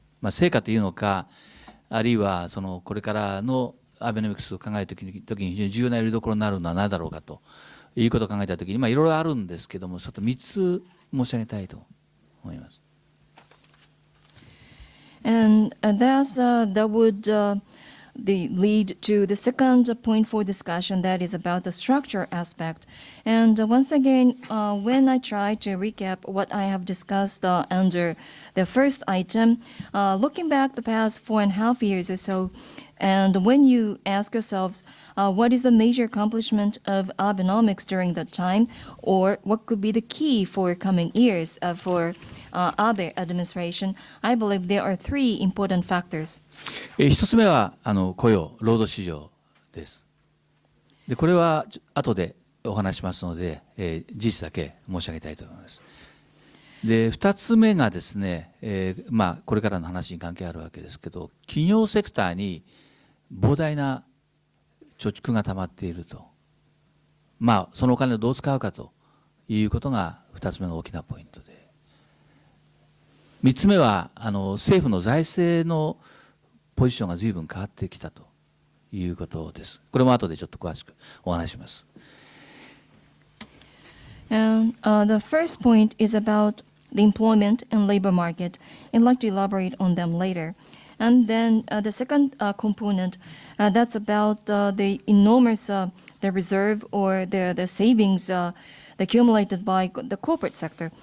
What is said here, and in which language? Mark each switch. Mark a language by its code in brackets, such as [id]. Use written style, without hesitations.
[ja] 成果というのか、あるいはこれからのアベノミクスを考えるときに非常に重要なよりどころになるのは何だろうかということを考えたときに、いろいろあるんですけども、ちょっと3つ申し上げたいと思います。 [en] And that would lead to the second point for discussion, that is about the structure aspect. And once again, when I try to recap what I have discussed under the first item, looking back the past 4.5 years or so, and when you ask yourselves, what is the major accomplishment of Abenomics during that time, or what could be the key for coming years for Abe administration, I believe there are three important factors. [ja] 一つ目は雇用、労働市場です。で、これは後でお話しますので、事実だけ申し上げたいと思います。で、二つ目がですね、これからの話に関係あるわけですけど、企業セクターに膨大な貯蓄が溜まっていると。そのお金をどう使うかということが二つ目の大きなポイントで。三つ目は政府の財政のポジションが随分変わってきたということです。これも後でちょっと詳しくお話します。 [en] And the first point is about the employment and labor market. I'd like to elaborate on them later. And then the second component, that's about the enormous the reserve or the savings accumulated by the corporate sector.